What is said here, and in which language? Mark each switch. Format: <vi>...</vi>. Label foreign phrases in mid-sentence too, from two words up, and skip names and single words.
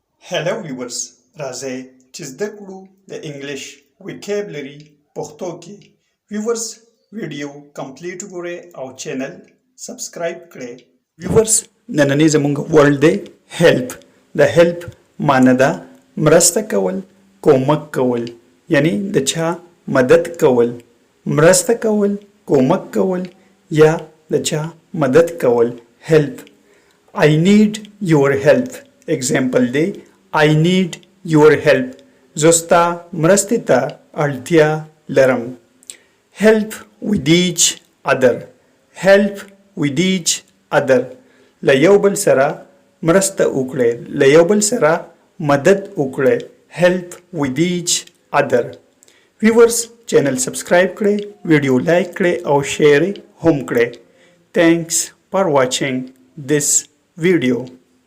<en>Hello viewers</en> <ps>راځئ چې زده کړو د</ps> <en>English vocabulary</en> <ps>پښتو کې viewers ویډیو کمپلیټ وګورئ او</ps> <en>channel subscribe</en> <ps>کړئ viewers نننی زموږ ورډ دی help د help معنی ده مرسته کول کومک کول یعنی د چا مدد کول مرسته کول کومک کول یا د چا مدد کول</ps> <en>help I need your help example دی I need your help</en> <ps>زستا مرسته ته اړتیا لرم</ps> <en>help with each other help with each other</en> <ps>له یو بل سره مرسته وکړئ له یو بل سره مدد وکړئ</ps> <en>help with each other viewers channel subscribe</en> <ps>کړئ ویډیو لایک کړئ او شیر هم کړئ</ps> <en>thanks for watching this video</en>